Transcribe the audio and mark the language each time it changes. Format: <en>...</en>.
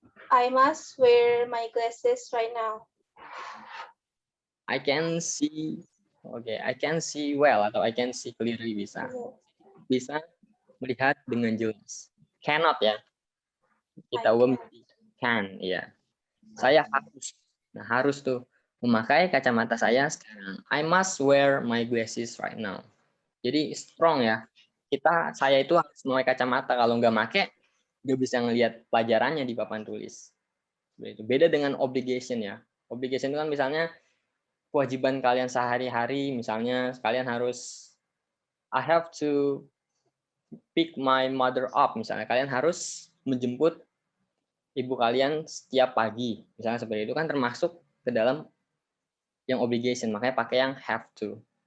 <en>I must wear my glasses right now. I can see. Oke, I can see well atau I can see clearly</en> <id>bisa. Bisa melihat dengan jelas. Cannot ya. Kita can ya. Saya harus. Nah, harus tuh memakai kacamata saya sekarang.</id> <en>I must wear my glasses right now.</en> <id>Jadi strong ya. Saya itu harus memakai kacamata. Kalau nggak pakai, nggak bisa ngelihat pelajarannya di papan tulis. Beda dengan obligation ya. Obligation itu kan misalnya kewajiban kalian sehari-hari, misalnya kalian harus</id> <en>I have to pick my mother up,</en> <id>misalnya kalian harus menjemput ibu kalian setiap pagi, misalnya seperti itu kan termasuk ke dalam yang obligation, makanya pakai yang have to.</id>